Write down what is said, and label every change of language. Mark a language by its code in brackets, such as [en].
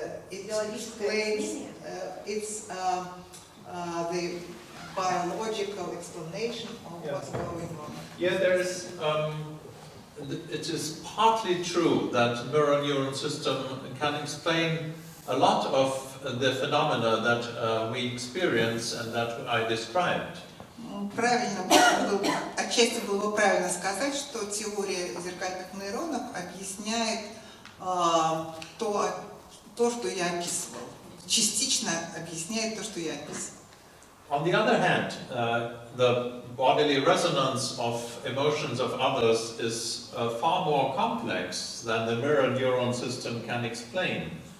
[en] It explains, it's the biological explanation of what's going on. Yeah, there is. It is partly true that mirror neuron system can explain a lot of the phenomena that we experience and that I described. [ru] Правильно, отчасти было бы правильно сказать, что теория зеркальных нейронов объясняет то, что я описывал. Частично объясняет то, что я описывал. [en] On the other hand, the bodily resonance of emotions of others is far more complex than the mirror neuron system can explain.